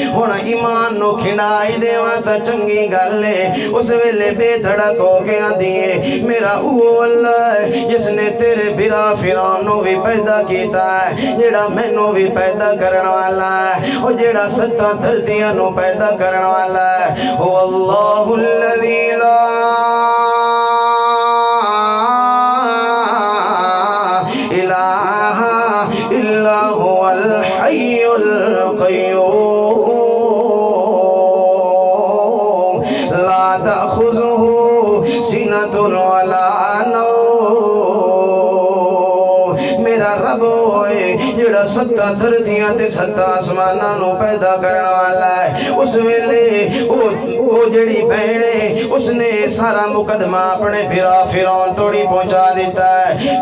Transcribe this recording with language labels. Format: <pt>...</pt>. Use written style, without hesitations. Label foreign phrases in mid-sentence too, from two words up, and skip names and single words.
<pa>ہن ایمان نوں کھنڈائی دیوا تاں چنگی گل ہے. اس ویلے بےدھڑک ہو کے آندی ہے میرا وہ الله ہے جس نے تیرے برا فرعون نوں بھی پیدا کیتا ہے، جیڑا مینوں بھی پیدا کرن والا ہے، او جیڑا ستاں دھرتیاں نوں پیدا کرن والا ہے.</pa> <ar>او الله الذي لا إله إلا هو الحي القيوم لا تأخذه سنة ولا نوم.</ar> <pa>میرا رب ہوئے جیڑا ستا دھرتیاں تے ستا آسماناں نوں پیدا کرن والا ہے. اس ویلے او جیڑی بھین ہے اس نے سارا مقدمہ اپنے فرا فرعون توڑی پہنچا دتا ہے.</pa>